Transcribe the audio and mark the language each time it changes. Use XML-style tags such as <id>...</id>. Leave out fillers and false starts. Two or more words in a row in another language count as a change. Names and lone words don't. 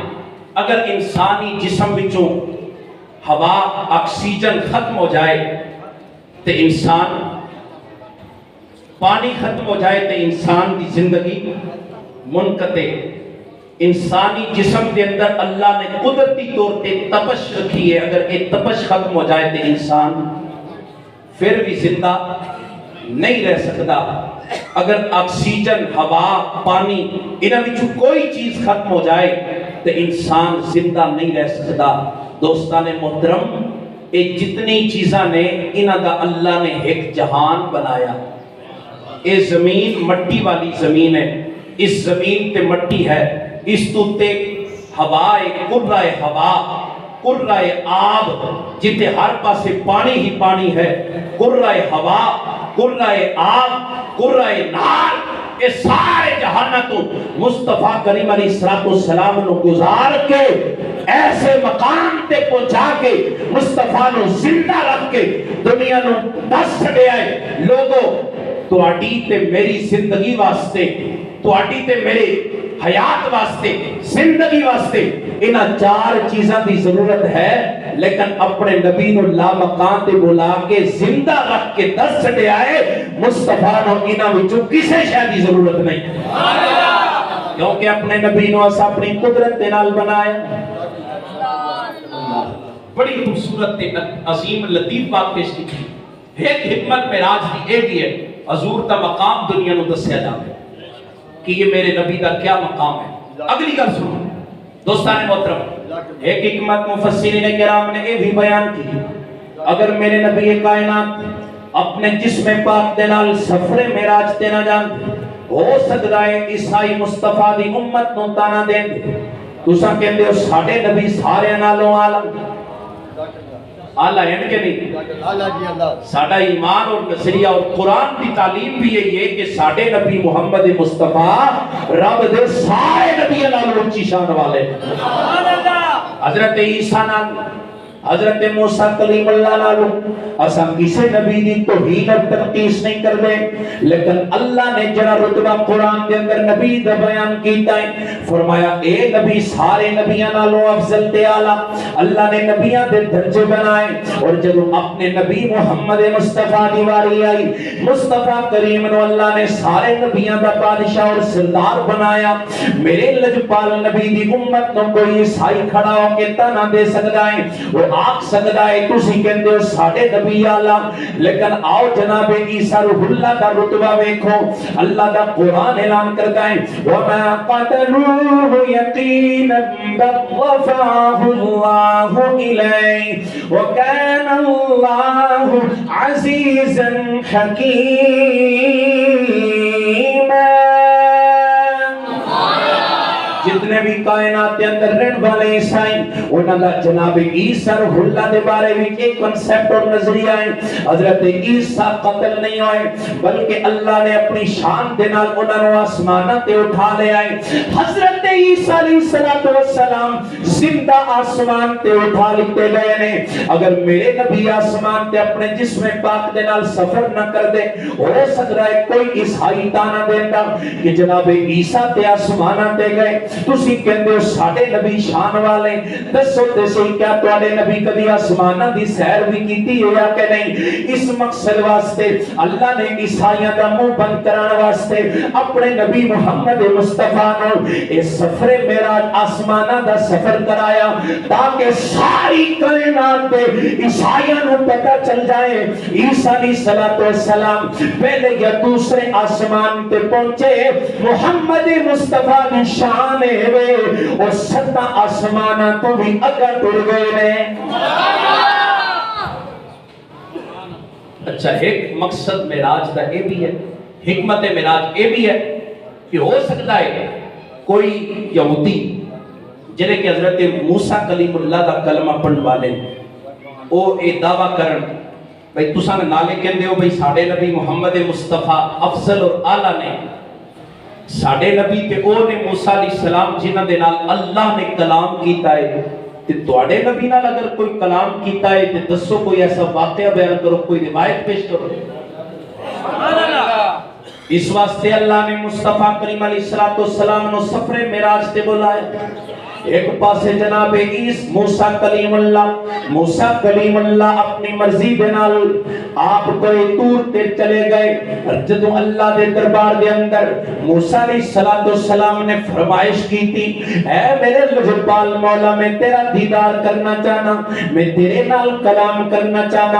<ur>اگر انسانی جسم وچوں ہوا آکسیجن ختم ہو جائے تو انسان، پانی ختم ہو جائے تو انسان کی زندگی منقطع. انسانی جسم کے اندر اللہ نے قدرتی طور پہ تپش رکھی ہے، اگر یہ تپش ختم ہو جائے تو انسان پھر بھی زندہ نہیں رہ سکتا. اگر آکسیجن، ہوا، پانی انہاں وچوں کوئی چیز ختم ہو جائے تو انسان زندہ نہیں رہ سکتا.</ur> <pa>دوستان محترم، یہ جتنی چیزاں نے انہاں دا اللہ نے ایک جہان بنایا. یہ زمین مٹی والی زمین ہے، اس زمین تے مٹی ہے، اس تو تے ہوا ہے، قرہ ہوا، قرہ آب جتے ہر پاسے پانی ہی پانی ہے، قرہ ہوا، قرہ آب، قرہ نار. یہ سارے جہانہ تو مصطفیٰ کریم علیہ السلام نو گزار کے ایسے مقام تے پہنچا کے مصطفیٰ نو زندہ رکھ کے دنیا نو دس چھڑے آئے. لوگوں تواڈی تے میری زندگی واسطے، تواڈی تے میرے حیات واسطے، زندگی واسطے انہاں چار چیزاں دی ضرورت ہے، لیکن اپنے نبی نو لا مکان تے بلا کے زندہ رکھ کے دس چھڑے آئے. مصطفیٰ نو انہاں وچوں کسے شے دی ضرورت نہیں، کیونکہ اپنے نبی نو اس اپنی قدرت دے نال بنایا.</pa> <ur>بڑی خوبصورت تے عظیم لطیف بات پیش کی.</ur> <pa>ایک حکمت معراج دی اے بھی ہے، حضور دا مقام دنیا نو دسیا جاتا ہے کہ یہ میرے نبی دا کیا مقام ہے. اگلی گل سنو دوستان محترم، ایک حکمت مفسرین کرام نے یہ بھی بیان کی، اگر میرے نبی کائنات اپنے جسم پاک دے نال سفر معراج تے نہ جان، ہو سکتا ہے عیسائی مصطفیٰ دی امت نو تانا دین. تساں کہندے ہو ساڈے نبی سارے نالوں اعلی، اللہ ہے کہ نہیں؟ ساڈا ایمان اور نظریہ اور قرآن کی تعلیم بھی یہی ہے کہ ساڈے نبی محمد مصطفیٰ رب دے سارے نبی نال اونچی شان والے. حضرت عیسیٰ نال، حضرت موسیٰ کلیم اللہ نالو اساں کسے نبی دی توہین اور تنقیص نہیں کر دے، لیکن اللہ نے جڑا رتبہ قرآن کے اندر نبی دا بیان کیتا ہے، فرمایا اے نبی سارے نبیاں نالوں افضل تے اعلیٰ. اللہ نے نبیاں دے درجے بنائے، اور جب اپنے نبی محمد مصطفیٰ دی واری آئی، مصطفیٰ کریم نو اللہ نے سارے نبیاں دا بادشاہ اور سردار بنایا. میرے لجپال نبی دی امت نو کوئی عیسائی کھڑا ہو کے تانا دے سکتا ہے، وہ آگ سکتا ہے تسی کہندے ہو ساڈے نبی اعلیٰ، لیکن آؤ جناب عیسیٰ روح اللہ دا رتبہ ویکھو. اللہ دا قرآن اعلان کرتا ہے</pa> <ar>وَمَا قَتَلُوهُ يَقِينًا بَلْ رَفَعَهُ اللَّهُ إِلَيْهِ وَكَانَ اللَّهُ عَزِيزًا حَكِيمًا.</ar> <pa>جتنے بھی کائنات کے اندر رہن والے عیسائی انہاں دا جناب عیسیٰ روح اللہ دے بارے میں ایک کنسپٹ اور نظریہ ہے. حضرت عیسیٰ قتل نہیں ہوئے بلکہ اللہ نے اپنی شان دے نال انہاں نو آسماناں تے اٹھا لے آئے. حضرت عیسیٰ علیہ السلام زندہ آسمان تے اٹھا لیتے گئے نے. اگر میرے نبی آسمان تے اپنے جسم پاک دے نال سفر نہ کر دے، ہو سکتا ہے کوئی عیسائی تانا دیندا کہ جناب عیسیٰ تے آسماناں تے گئے. تسی کہ کہندے ہو ساڈے نبی شان والے، دسو تے صحیح کیا تواڈے نبی کدی آسماناں دی سیر بھی کیتی ہے یا کہ نہیں؟ اس مقصد واسطے اللہ نے عیسائیاں دا منہ بند کران واسطے اپنے نبی محمد مصطفیٰ نو اے سفر معراج آسماناں دا سفر کرایا تاکہ ساری کائنات دے عیسائیاں نو پتہ چل جائے عیسیٰ علیہ السلام پہلے یا دوسرے آسمان تے پہنچے، محمد مصطفیٰ دی شان ہے اور ستا آسماناں تو بھی اگا ٹر گئے نے۔ اچھا، ایک مقصد معراج دا اے بھی ہے، حکمت معراج اے بھی ہے کہ ہو سکتا ہے کوئی یہودی جنہیں کہ حضرت موسیٰ کلیم اللہ دا کلمہ پڑھن والے او اے دعویٰ کرن بھئی تساں نالے کہندے ہو بھئی ساڈے نبی محمد مصطفیٰ افضل اور اعلیٰ نے، ساڈے نبی تے او نے موسیٰ علیہ السلام جنہاں دے نال اللہ نے کلام کیتا ہے، تے تواڈے نبی نال اگر کوئی کلام کیتا ہے تے دسو کوئی ایسا واقعہ بیان کرو، کوئی روایت پیش کرو۔ اس واسطے اللہ نے مصطفیٰ کریم علیہ السلام نو سفر معراج تے بلایا۔ ایک پاسے جناب موسیٰ کلیم اللہ اپنی مرضی دے نال آپ کوئی دور تے چلے گئے، جدوں اللہ دے دربار دے اندر موسیٰ علیہ السلام نے فرمائش کی تھی، اے میرے لجپال مولا میں تیرا دیدار کرنا چاہنا، میں تیرے نال کلام کرنا چاہنا۔</pa>